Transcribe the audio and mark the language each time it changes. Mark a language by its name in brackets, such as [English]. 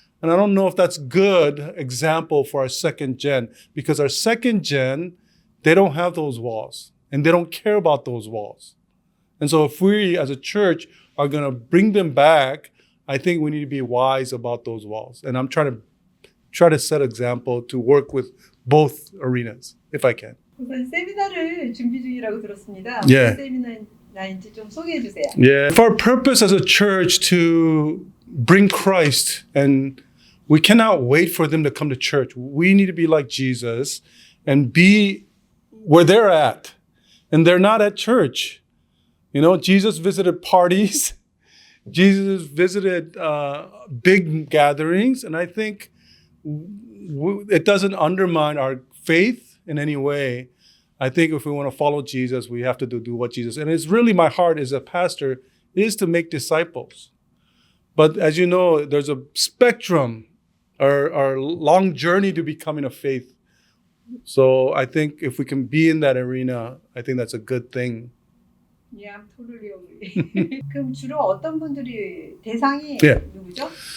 [English] And I don't know if that's good example for our second gen, because our second gen, they don't have those walls and they don't care about those walls. And so if we as a church are going to bring them back, I think we need to be wise about those walls. And I'm trying to set example to work with both arenas, if I can. [Korean] 우선 세미나를 준비 중이라고 들었습니다. [English] Yeah. [Korean] 무슨 세미나인지 좀 소개해 주세요. [English] Yeah. If our purpose as a church to bring Christ, and we cannot wait for them to come to church. We need to be like Jesus and be where they're at. And they're not at church. Jesus visited parties. Jesus visited big gatherings. And I think it doesn't undermine our faith in any way. I think if we want to follow Jesus, we have to do what Jesus. And it's really my heart as a pastor is to make disciples. But as you know, there's a spectrum or long journey to becoming a faith. So I think if we can be in that arena, I think that's a good thing. Yeah, I'm totally agree. [Korean] 그럼 주로 어떤 분들이 대상이 누구죠?